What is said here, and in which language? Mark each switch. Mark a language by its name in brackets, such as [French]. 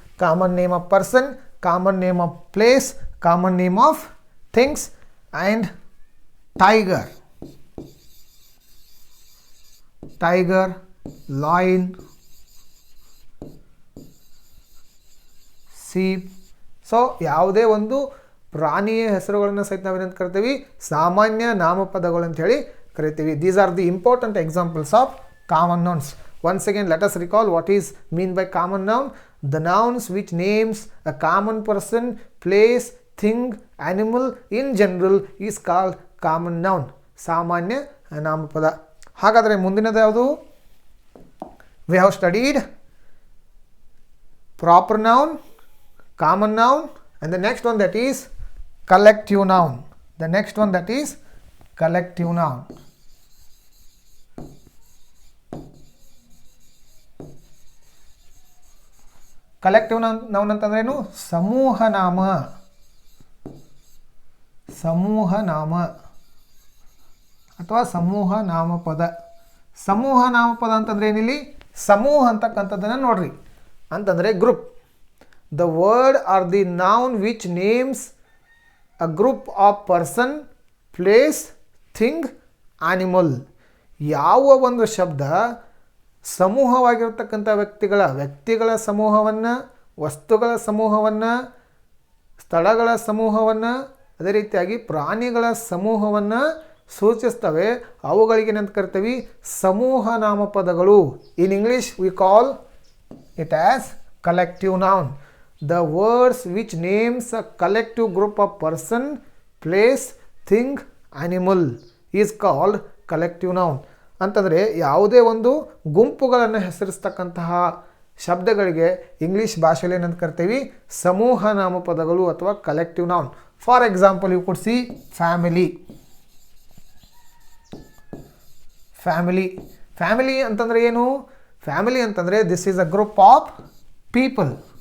[English] Common name of person, common name of place, common name of things and tiger, tiger, lion, sheep. [Kannada] So ಯಾವುದೇ ಒಂದು ಪ್ರಾಣಿಯ ಹೆಸರುಗಳನ್ನು ಸಹಿತ ನಾವೇನಂತ ಕರಿತೀವಿ, ಸಾಮಾನ್ಯ ನಾಮಪದಗಳು ಅಂತ ಹೇಳಿ ಕರಿತೀವಿ. [English] These are the important examples of common nouns. Once again, let us recall what is mean by common noun. The nouns which names a common person, place, thing, animal in general is called common noun. [Kannada] ಸಾಮಾನ್ಯ ನಾಮಪದ. ಹಾಗಾದರೆ ಮುಂದಿನದು ಯಾವುದು? [English] We have studied proper noun, common noun, and the next one that is collective noun. The next one that is collective noun. [Kannada] Collective noun ಅಂತಂದ್ರೇನು? ಸಮೂಹ ನಾಮ, ಸಮೂಹ ನಾಮ ಅಥವಾ ಸಮೂಹ ನಾಮಪದ. ಸಮೂಹ ನಾಮಪದ ಅಂತಂದ್ರೆ ಏನಿಲ್ಲಿ? ಸಮೂಹ ಅಂತಕ್ಕಂಥದ್ದನ್ನು ನೋಡ್ರಿ. ಅಂತಂದರೆ group. [English] The word or the noun which names a group of person, place, thing, animal. [Kannada] ಯಾವ ಒಂದು ಶಬ್ದ ಸಮೂಹವಾಗಿರ್ತಕ್ಕಂಥ ವ್ಯಕ್ತಿಗಳ ಸಮೂಹವನ್ನು, ವಸ್ತುಗಳ ಸಮೂಹವನ್ನು, ಸ್ಥಳಗಳ ಸಮೂಹವನ್ನು, ಅದೇ ರೀತಿಯಾಗಿ ಪ್ರಾಣಿಗಳ ಸಮೂಹವನ್ನು ಸೂಚಿಸ್ತವೆ, ಅವುಗಳಿಗೆ ಏನಂತ ಕರಿತೀವಿ? ಸಮೂಹ ನಾಮಪದಗಳು. [English] In English we call it as collective noun. The words which names a collective group of person, place, thing, animal is called collective noun. [Kannada] ಅಂತಂದರೆ ಯಾವುದೇ ಒಂದು ಗುಂಪುಗಳನ್ನು ಹೆಸರಿಸ್ತಕ್ಕಂತಹ ಶಬ್ದಗಳಿಗೆ ಇಂಗ್ಲೀಷ್ ಭಾಷೆಯಲ್ಲಿ ಏನಂತ ಕರಿತೀವಿ? ಸಮೂಹ ನಾಮಪದಗಳು ಅಥವಾ [English] Collective noun. For example, you could see family. Family, [Kannada] family ಅಂತಂದರೆ ಏನು? ಫ್ಯಾಮಿಲಿ ಅಂತಂದರೆ [English] This is a group of people.